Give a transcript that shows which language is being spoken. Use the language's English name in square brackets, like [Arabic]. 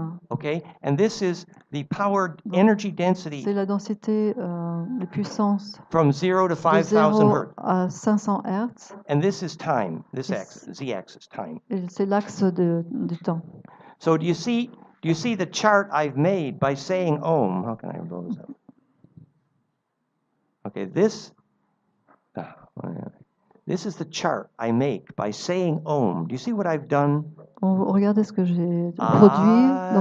[English] Okay, and this is the power energy density. [French] C'est la densité de puissance. [English] From 0 to 5,000 hertz. [French] À 500 Hertz. [English] And this is time. This axis, z-axis, time. [French] C'est l'axe du temps. [English] So do you see the chart I've made by saying Om? How can I blow this up? Okay, this is the chart I make by saying Om. Do you see what I've done? [French] Regardez ce que j'ai produit.